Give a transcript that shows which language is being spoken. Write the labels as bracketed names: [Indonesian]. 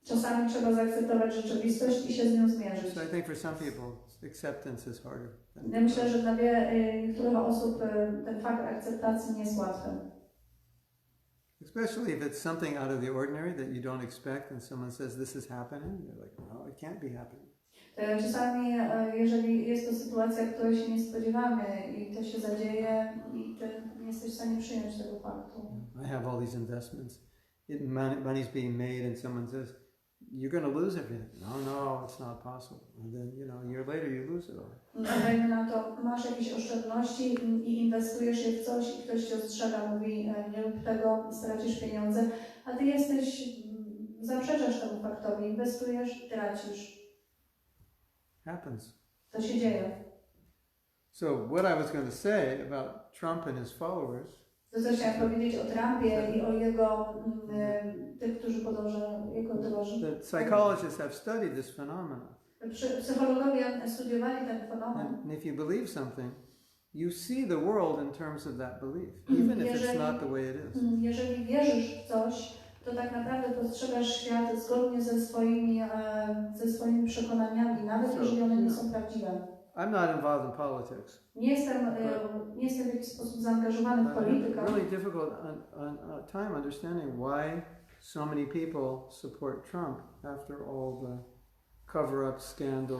[Polish] Czasami trzeba zaakceptować rzeczywistość i się z nią zmierzyć. [English] So I think for some people, acceptance is harder. [Polish] Ja myślę, że dla niektórych osób ten fakt akceptacji nie jest łatwy. [English] Especially if it's something out of the ordinary that you don't expect and someone says this is happening, you're like, no, it can't be happening. [Polish] Czasami, jeżeli jest to sytuacja, której się nie spodziewamy i to się zadzieje i ty nie jesteś w stanie przyjąć tego faktu. [English] I have all these investments. Money's being made and someone says, you're going to lose everything. No, it's not possible. And then, you know, a year later you lose it all. [Polish] Dajmy na to, masz jakieś oszczędności i inwestujesz je w coś i ktoś cię ostrzega, mówi, nie rób tego, stracisz pieniądze, a ty zaprzeczasz temu faktowi, inwestujesz, tracisz. [English] Happens. [Polish] To się dzieje. [English] So what I was going to say about Trump and his followers. [Polish] To co chciałam powiedzieć o Trumpie i o jego tych, którzy podążają jego drogą. [English] The psychologists have studied this phenomenon. [Polish] Psychologowie studiowali ten fenomen. [English] And if you believe something, you see the world in terms of that belief, even if it's not the way it is. [Polish] Jeżeli wierzysz w coś, to tak naprawdę postrzegasz świat zgodnie ze swoimi przekonaniami, nawet jeżeli one nie są prawdziwe. [English] I'm not involved in politics. [Polish] Nie jestem w jakiś sposób zaangażowany w politykę. [English] I have a really difficult time understanding why so many people support Trump after all the cover-up scandals.